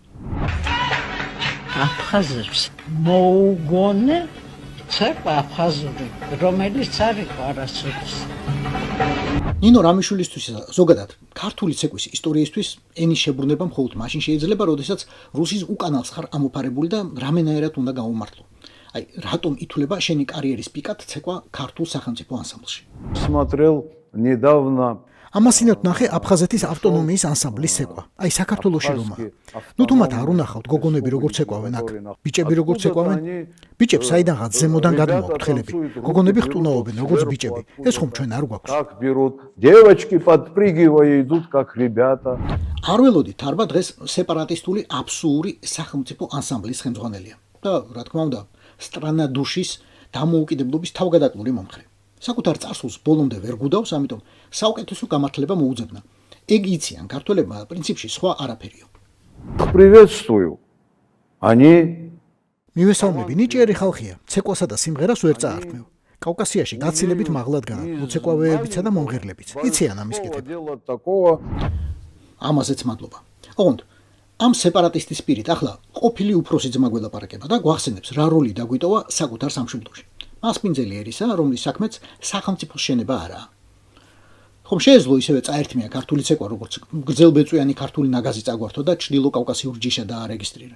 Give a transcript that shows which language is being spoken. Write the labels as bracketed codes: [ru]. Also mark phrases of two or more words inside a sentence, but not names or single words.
[ka] აფხაზებს მოუგონე ცეკვა აფხაზური, რომელიც არ იყო არასოდეს. ნინო რამიშვილისთვის ზოგადად ქართული ცეკვის ისტორიისთვის ენის შებრუნება მხოლოდ მაშინ შეიძლება, როდესაც რუსის უკანალს ხარ ამოფარებული და რამენაერად უნდა გაუმართლო. აი, რატომ ითვლება შენი კარიერის პიკად ცეკვა ქართულ სახელმწიფო ანსამბლში? [ru] Смотрел недавно [ka] ამასინოთ ნახე აფხაზეთის ავტონომიის ანსამბლის ცეკვა. აი საქართველოში რომა. ნუ თუ მათ არ უნახავთ გოგონები როგორ ცეკვავენ აქ. ბიჭები როგორ ცეკვავენ? ბიჭებს საიდანღაც ზემოდან გადმოაქვთ ხელები. გოგონები ხტუნაობენ როგორც ბიჭები. ეს ხომ ჩვენ არ გვაქვს. [ru] Так берут. Девочки подпрыгивая идут как ребята. [ka] არ ველოდით თარბა დღეს სეპარატისტული აბსური სახელმწიფო ანსამბლის ხელმძღვანელია. და რა თქმა უნდა, სტრანადუშის დამოუკიდებლობის თავგადაკლული მომხრე. საკუთარ წარსულს ბოლომდე ვერ გუდავს, ამიტომ საუკეთესო გამართლება მოუძებნა. ეგ იციან ქართველებმა პრინციპში სხვა არაფერიო. [ru] Приветствую. Они [ka] მივესალმები, ნიჭიერი ხალხია, ცეკვასა და სიმღერას ვერ წაართმევ. კავკასიაში გაცილებით მაღლად გააქვთ მოცეკვავეებიცა და მომღერლებიც. იციან ამის კეთება. [ru] дело такого. [ka] ამაზეც მადლობა. ოღონდ ამ სეპარატისტის პირით ახლა ყოფილი უფროსი ძმა გველაპარაკება და გვახსენებს რა როლი დაგვიტოვა საკუთარ სამშობლოში. მასპინძელი ერისა, რომლის საქმეც სახელმწიფოს შენება არაა. ხომ შეეძლო ისევე წაერთმია ქართული ცეკვა, როგორც გრძელბეწვიანი ქართული ნაგაზი წაგვართო და ჩრდილო კავკასიურ ჯიშა დაარეგისტრირა.